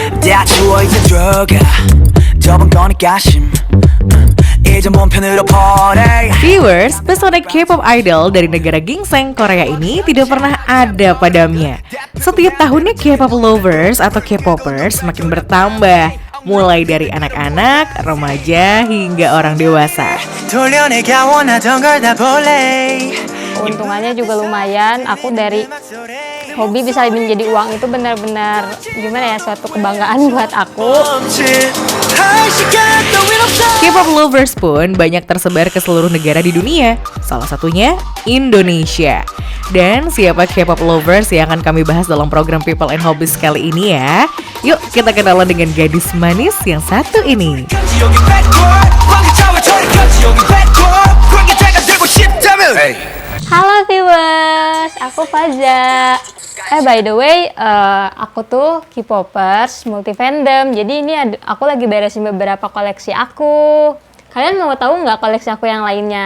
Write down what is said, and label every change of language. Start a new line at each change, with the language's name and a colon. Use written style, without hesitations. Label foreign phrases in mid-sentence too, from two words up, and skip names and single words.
Korean: 다 주워 이제 들어가 좁은 거니까 이제 몸편으로 보내.
Indonesian: Viewers, pesona
English: K-pop idol
Indonesian: dari negara gingseng Korea ini tidak pernah ada padamnya. Setiap tahunnya
English: K-pop lovers
Indonesian: atau K-popers semakin bertambah, mulai dari anak-anak, remaja, hingga orang dewasa.
Korean: 돌려내가 원하던 걸 다 볼래.
Indonesian: Keuntungannya juga lumayan. Aku dari hobi bisa menjadi uang itu benar-benar gimana ya, suatu kebanggaan buat aku.
English: K-pop lovers
Indonesian: pun banyak tersebar ke seluruh negara di dunia, salah satunya Indonesia. Dan siapa
English: K-pop lovers
Indonesian: yang akan kami bahas dalam program People and Hobbies kali ini ya? Yuk kita kenalan dengan gadis manis yang satu ini. Hey. Halo viewers, aku Faza.
English: By the way,
Indonesian: aku tuh K-popers multi fandom. Jadi ini aku lagi beresin beberapa koleksi aku. Kalian mau tahu nggak koleksi aku yang lainnya?